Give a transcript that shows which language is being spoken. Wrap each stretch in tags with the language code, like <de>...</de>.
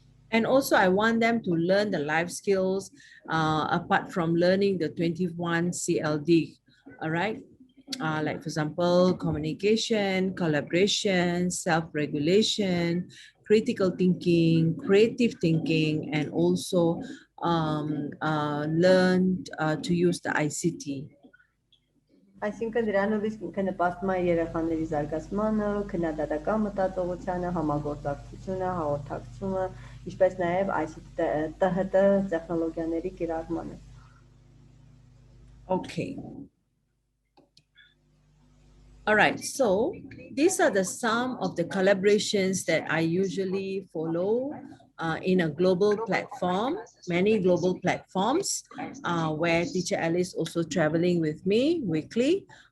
<en>And also I want them to learn the life skills apart from learning the 21 CLD, all right? Like for example, communication, collaboration, self-regulation, critical thinking, creative thinking, and also learn to use the ICT.</en> <hy>Այսինքն դրանով իսկ ինքը նպաստում է երեխաների զարգացմանը, քննադատական մտածողությանը, համագործակցությունը, հաղորդակցումը, ինչպես նաև ICT տեխնոլոգիաների կիրառմանը։</hy> <en>Okay. All right, so these are some of the collaborations that I usually follow in a global platform, many global platforms where Teacher Alice also traveling with me weekly.</en>